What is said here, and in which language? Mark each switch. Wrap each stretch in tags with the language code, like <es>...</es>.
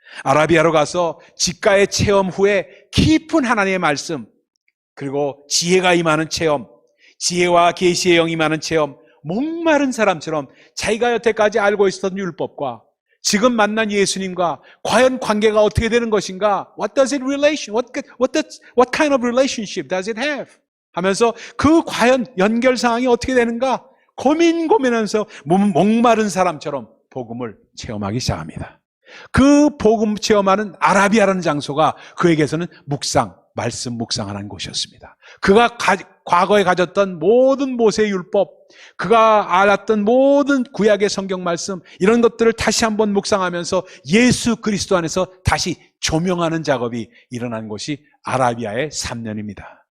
<ko>아라비아로 가서 직가의 체험 후에 깊은 하나님의 말씀, 그리고 지혜가 임하는 체험, 지혜와 계시의 영이 임하는 체험, 목마른 사람처럼 자기가 여태까지 알고 있었던 율법과 지금 만난 예수님과 과연 관계가 어떻게 되는 것인가?</ko> <en>What does it relation? What kind of relationship does it have?</en> <ko>하면서 그 과연 연결 상황이 어떻게 되는가? 고민하면서 목마른 사람처럼 복음을 체험하기 시작합니다. 그 복음 체험하는 아라비아라는 장소가 그에게서는 말씀 묵상하는 곳이었습니다. 그가 과거에 가졌던 모든 모세의 율법, 그가 알았던 모든 구약의 성경 말씀, 이런 것들을 다시 한번 묵상하면서 예수 그리스도 안에서 다시 조명하는 작업이 일어난 곳이 아라비아의 3년입니다.</ko>